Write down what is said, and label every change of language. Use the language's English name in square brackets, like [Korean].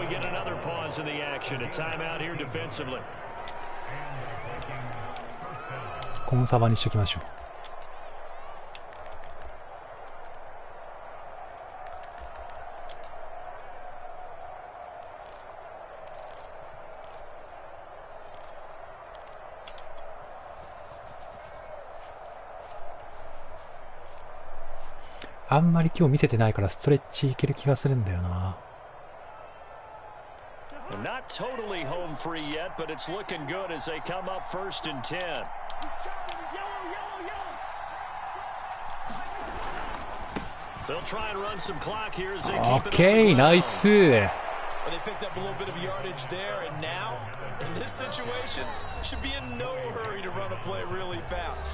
[English] We get another pause in the action. A timeout here defensively. [Japanese] コンサバにしときましょう。あんまり今日見せてないからストレッチいける気がするんだよな。 [English] Not totally home free yet, but it's looking good as they come up 1st and 10. They'll try and run some clock here as they keep it. Okay, nice. They picked up a little bit of yardage there, and now in this situation should be in no hurry to run a play really fast.